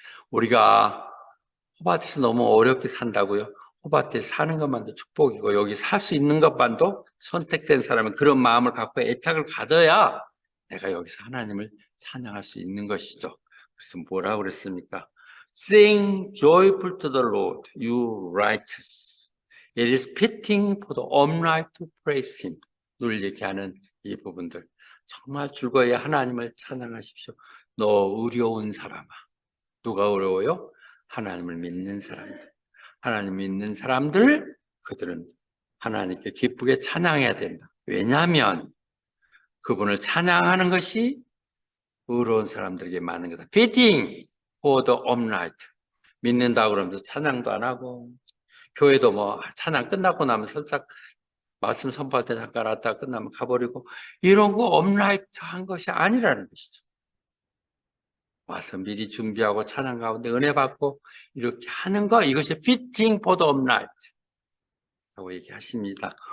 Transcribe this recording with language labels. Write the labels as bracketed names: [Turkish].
[Korean] 우리가 호바트에서 너무 어렵게 산다고요? 호바트에 사는 것만도 축복이고 여기 살 수 있는 것만도 선택된 사람은 그런 마음을 갖고 애착을 가져야 내가 여기서 하나님을 찬양할 수 있는 것이죠. 그래서 뭐라고 그랬습니까? [English] Sing joyful to the Lord, you righteous. It is fitting for the upright to praise him. [Korean] 늘 얘기하는 이 부분들. 정말 즐거이 하나님을 찬양하십시오. 너 의로운 사람아. 누가 어려워요? 하나님을 믿는 사람들. 하나님 믿는 사람들, 그들은 하나님께 기쁘게 찬양해야 된다. 왜냐하면 그분을 찬양하는 것이 의로운 사람들에게 맞는 거다. [English] Fitting for the upright. [Korean] 믿는다고 그러면서 찬양도 안 하고, 교회도 뭐 찬양 끝나고 나면 살짝 말씀 선포할 때 잠깐 왔다가 끝나면 가버리고, 이런 거 업라이트한 것이 아니라는 것이죠. 와서 미리 준비하고 찬양 가운데 은혜 받고 이렇게 하는 거, 이것이 [English] fitting for the upright [Korean] 라고 얘기하십니다.